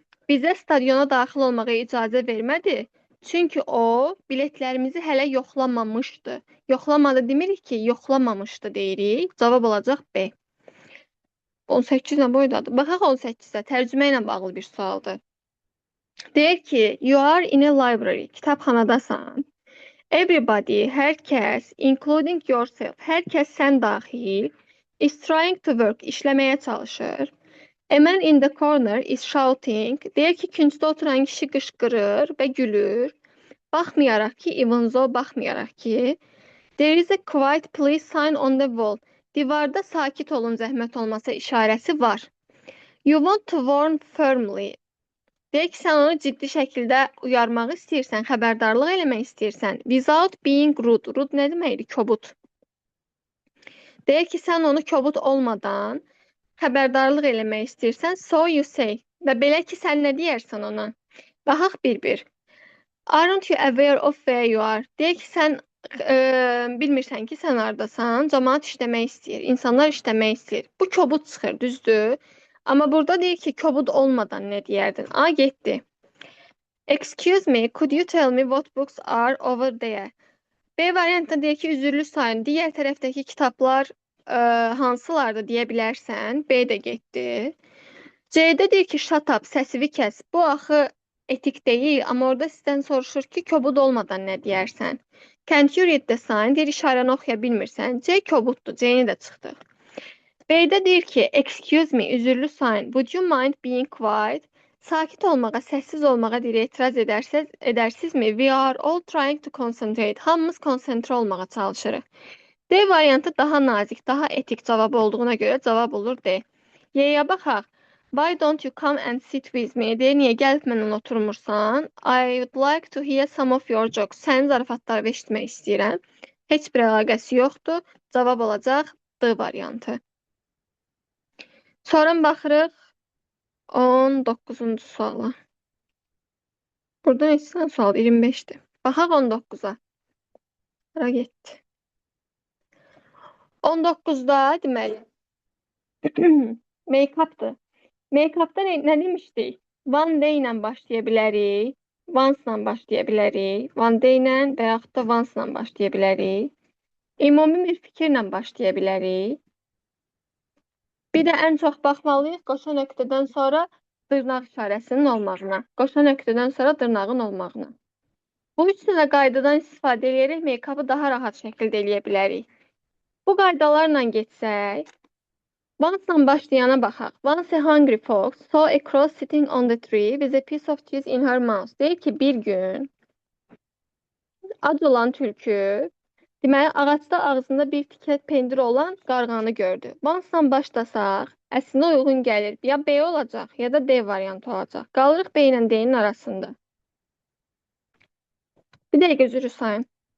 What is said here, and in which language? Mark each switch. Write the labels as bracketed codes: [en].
[az] Bizə stadiona daxil olmağa icazə vermədi. Çünki o biletlərimizi hələ yoxlamamışdı. Yoxlamadı demirik ki, yoxlamamışdı deyirik. Cavab olacaq B. 18 nə boydadır? Baxaq 18-ə. Tərcümə ilə bağlı bir sualdır. Deyir ki, [en] you are in a library. Kitabxanadasan. [az] Everybody, hər kəs, [en] including yourself, [az] hər kəs sən daxil, [en] is trying to work, [az] işləməyə çalışır. [en] A man in the corner is shouting. [az] Deyir ki, küncdə oturan kişi qışqırır və gülür. Baxmayaraq ki, [en] even though [az] baxmayaraq ki, [en] there is a quiet please sign on the wall. [az] Divarda sakit olun, zəhmət olmasa işarəsi var. [en] You want to warn firmly. [az] Deyir ki, sən onu ciddi şəkildə uyarmaq istəyirsən, xəbərdarlıq eləmək istəyirsən. [en] Without being rude. [az] Rude nə deməkdir? Kobud. Deyir ki, sən onu kobud olmadan xəbərdarlıq eləmək istəyirsən. [en] So you say. [az] Və belə ki, sən nə deyərsən ona? Baxaq bir-bir. [en] Aren't you aware of where you are? [az] Deyir ki, sən bilmirsən ki, sən hardasan. Cəmaət işləmək istəyir. İnsanlar işləmək istəyir. Bu kobud çıxır, düzdür? Amma burada deyir ki, kobud olmadan nə deyərdin? A, getdi. [en] Excuse me, could you tell me what books are over there? [az] B variantında deyir ki, üzürlü sayın. Digər tərəfdəki kitablar hansılardır deyə bilərsən. B də getdi. C-də deyir ki, [en] shut up, [az] səsivi kəs. Bu axı etik deyil, amma orada sizdən soruşur ki, kobud olmadan nə deyərsən? [en] Can't you read the sign? [az] Deyir, işarəni oxuya bilmirsən. C kobuddur, C-ni də çıxdıq. B-də deyir ki, [en] excuse me, [az] üzürlü sayın. [en] Would you mind being quiet? [az] Sakit olmağa, səssiz olmağa deyir, etiraz edərsinizmi? [en] We are all trying to concentrate. [az] Hamımız konsentrə olmağa çalışırıq. D variantı daha nazik, daha etik cavab olduğuna görə cavab olur D. Y-yə baxaq. [en] Why don't you come and sit with me? [az] Deyir, niyə gəlib mənimlə oturmursan? [en] I would like to hear some of your jokes. [az] Sənin zarafatları eşitmək istəyirəm. Heç bir əlaqəsi yoxdur. Cavab olacaq D variantı. Sonra baxırıq 19-cu suala. Burada neçə sual? 25-dir. Baxaq 19-a. Hara getdi? 19-da deməli make-updır. Make-upda nə demişdik? One day ilə başlaya bilərik, once ilə başlaya bilərik, one day ilə və yaxud da once ilə başlaya bilərik. Ümumi bir fikirlə başlaya bilərik. Bir də ən çox baxmalıyıq qoşa nöqtədən sonra dırnaq işarəsinin olmağına. Qoşa nöqtədən sonra dırnağın olmağına. Bu üç dənə qaydadan istifadə edərək make-up'ı daha rahat şəkildə eləyə bilərik. Bu qaydalarla getsək, once-la başlayana baxaq. [en] Once a hungry fox saw a crow sitting on the tree with a piece of cheese in her mouth. [az] Deyir ki, bir gün ac olan tülkü deməli, ağacda ağzında bir tikə pendir olan qarğanı gördü. Once-la başlasaq, əslində uyğun gəlir. Ya B olacaq, ya da D variantı olacaq. Qalırıq B ilə D-nin arasında. Bir dəqiqə üzrü sayın.